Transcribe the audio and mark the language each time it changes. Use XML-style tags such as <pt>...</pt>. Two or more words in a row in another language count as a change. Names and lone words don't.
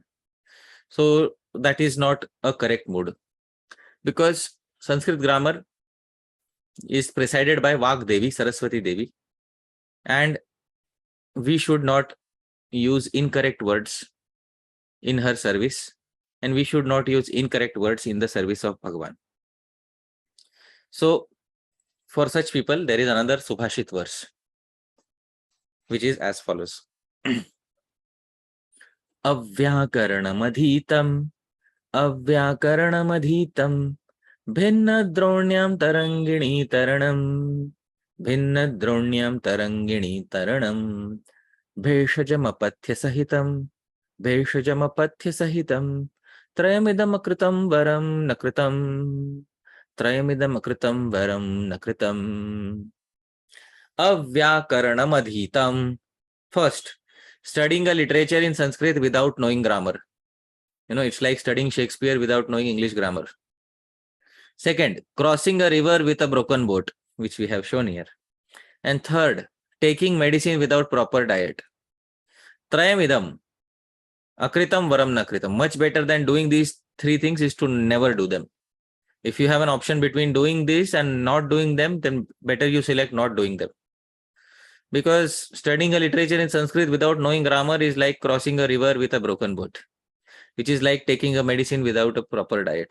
<en>So that is not a correct mood, because Sanskrit grammar is presided by Vak Devi, Saraswati Devi, and we should not use incorrect words in her service, and we should not use incorrect words in the service of Bhagavan. So for such people, there is another Subhashit verse, which is as follows.</en> <sa>अव्याकरणमधीतं, अव्याकरणमधीतं, भिन्न द्रोण्यां तरङ्गिणी तरणम्, भिन्न द्रोण्यां तरङ्गिणी तरणम्, भेषजमपथ्य सहितम्, भेषजमपथ्य सहितम्, bheshajamapatya sahitam, त्रयमिदम् अकृतं वरं नकृतम्, त्रयमिदम् अकृतं वरं नकृतम्. अव्याकरणमधीतं.</sa> <en>First, studying a literature in Sanskrit without knowing grammar. It's like studying Shakespeare without knowing English grammar. Second, crossing a river with a broken boat, which we have shown here. And third, taking medicine without proper diet.</en> <sa>त्रयमिदम्, अकृतं वरं नकृतम्.</sa> <en>Much better than doing these three things is to never do them. If you have an option between doing this and not doing them, then better you select not doing them. Because studying a literature in Sanskrit without knowing grammar is like crossing a river with a broken boat, which is like taking a medicine without a proper diet.</en>